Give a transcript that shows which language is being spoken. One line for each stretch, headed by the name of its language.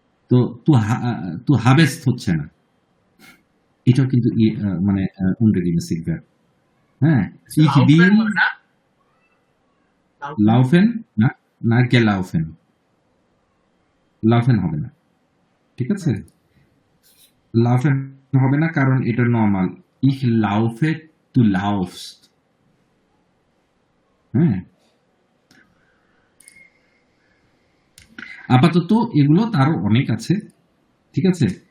Bangla: তো তু হাবেস্ট হচ্ছে না, এটাও কিন্তু মানে
German: unregelmäßig verb। হ্যাঁ, ich bin laufen,
Bangla: না
German: gelaufen, laufen
Bangla: হবে না। ঠিক আছে? laufen হবে না, কারণ এটা normal.
German: ich laufe, du laufst।
Bangla: হ্যাঁ, আপাতত এগুলো তারও অনেক আছে। ঠিক আছে?